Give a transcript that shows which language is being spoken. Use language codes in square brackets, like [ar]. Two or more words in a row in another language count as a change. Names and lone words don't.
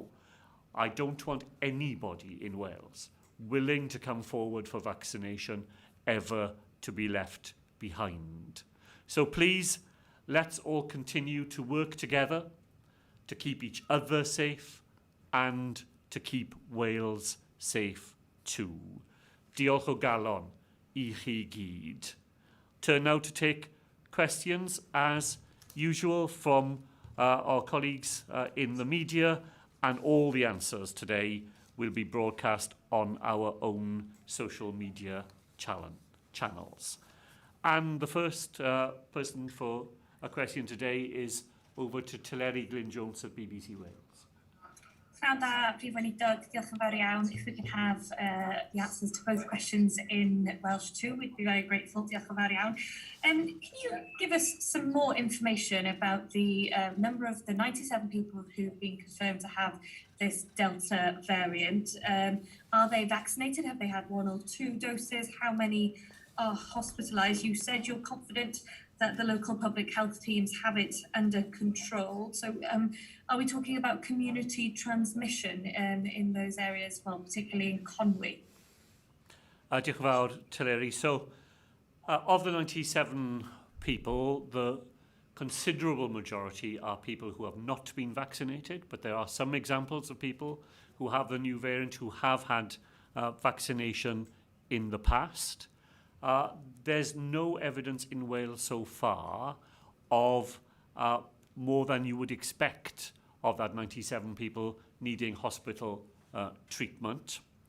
[en] I don't want anybody in Wales willing to come forward for vaccination ever to be left behind. So please, let's all continue to work together to keep each other safe and to keep Wales safe too. [cy] Diolch o galon I chi gyd. [en] Turn now to take questions as usual from our colleagues in the media, and all the answers today will be broadcast on our own social media channels. And the first person for a question today is over to Teleri Glyn Jones at BBC Wales. [cy] Pnawn da, Prif Weinidog, diolch yn fawr iawn. [en] If we could have the answers to both questions in Welsh too, we'd be very grateful. [cy] Diolch yn fawr iawn. [en] Can you give us some more information about the number of the 97 people who've been confirmed to have this Delta variant? Are they vaccinated? Have they had 1 or 2 doses? How many are hospitalised? You said you're confident that the local public health teams have it under control. So are we talking about community transmission in those areas, well, particularly in Conwy? [cy] Diolch yn fawr, Teleri. [en] So, of the 97 people, the considerable majority are people who have not been vaccinated, but there are some examples of people who have the new variant who have had vaccination in the past. There's no evidence in Wales so far of more than you would expect of that 97 people needing hospital treatment.